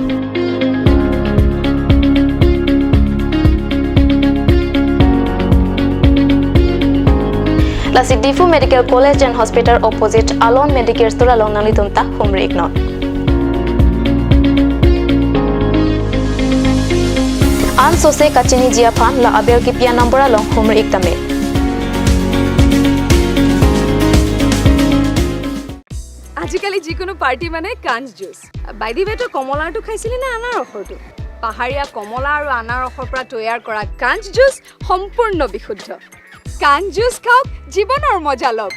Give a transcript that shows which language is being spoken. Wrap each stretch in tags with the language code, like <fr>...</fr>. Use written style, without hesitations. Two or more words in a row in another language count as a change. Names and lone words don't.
<mjw>La Sidifu Medical College and Hospital opposite Alon Medicare Store along Nalitunta Humri Ignon. An sose kachini jia phan la abel ki pia nambora long humri iktame.</mjw> <as>আজিকালি যিকোনো পাৰ্টি মানে কাঞ্জ জুচ বাইদি বেটো কমলাটো খাইছিলি না আনাৰসৰটো পাহাৰীয়া কমলা আৰু আনাৰসৰ পৰা তৈয়াৰ কৰা কাঞ্জ জুচ সম্পূৰ্ণ বিশুদ্ধ কাঞ্জ জুচ খাওক জীৱনৰ মজা লওক</as>